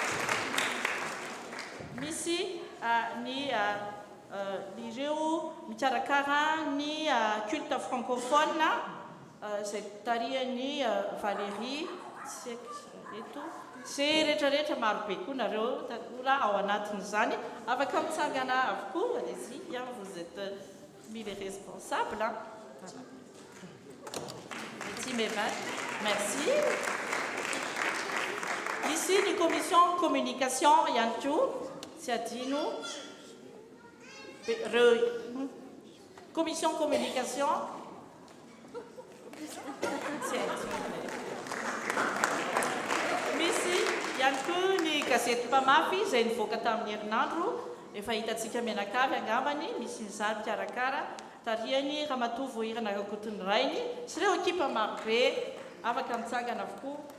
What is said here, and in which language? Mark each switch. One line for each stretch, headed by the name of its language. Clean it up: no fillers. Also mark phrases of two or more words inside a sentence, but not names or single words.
Malagasy: Misy ireo mikarakara ny
French: culte francophone
Malagasy: izay tarihan'ny Valérie eto, sy rehetrarehetra marobe koa nareo tanora ao anatin'izany, afaka mitsangana avokoa.
French: Allez-y, vous êtes mis les responsables. Merci mesdames, merci. Ici, une commission communication,
Malagasy: ihany koa, tsy adino.
French: Commission communication.
Malagasy: Misy ihany koa ny gazety mpamafy izay nivoaka tamin'ny herinandro, efa hitantsika mianakavy angambany, misy nyzany mikarakara tarihan'ny Ramatoa Voahirana Rakotony Rainy sy ireo ekipa marobe afaka mitsangana avokoa.